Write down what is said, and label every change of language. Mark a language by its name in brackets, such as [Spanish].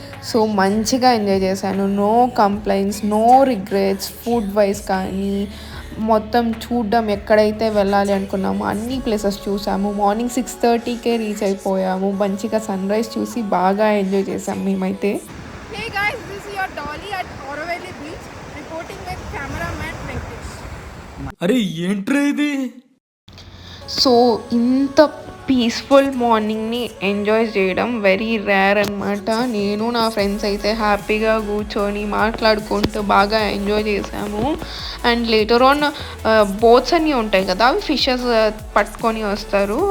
[Telugu] So మంచిగా enjoy చేశాను. [English] No complaints, no regrets. [Telugu] Food wise కానీ మొత్తం చూడడం, ఎక్కడైతే వెళ్ళాలి అనుకున్నామో అన్ని ప్లేసెస్ చూసాము. మార్నింగ్ 6:30కే రీచ్ అయిపోయాము. మంచిగా సన్ రైజ్ చూసి బాగా ఎంజాయ్ చేసాము మేమైతే. [English] Hey guys, this is your Dolly at Auroville Beach, reporting with cameraman Venkatesh. [Telugu] అరే ఏంట్రా ఇది? సో ఇంత పీస్ఫుల్ మార్నింగ్ని ఎంజాయ్ చేయడం వెరీ రేర్ అనమాట. నేను నా ఫ్రెండ్స్ అయితే హ్యాపీగా కూర్చొని మాట్లాడుకుంటూ బాగా ఎంజాయ్ చేసాము. అండ్ లేటర్ ఆన్ బోట్స్ అన్నీ ఉంటాయి కదా, అవి ఫిషెస్ పట్టుకొని వస్తారు.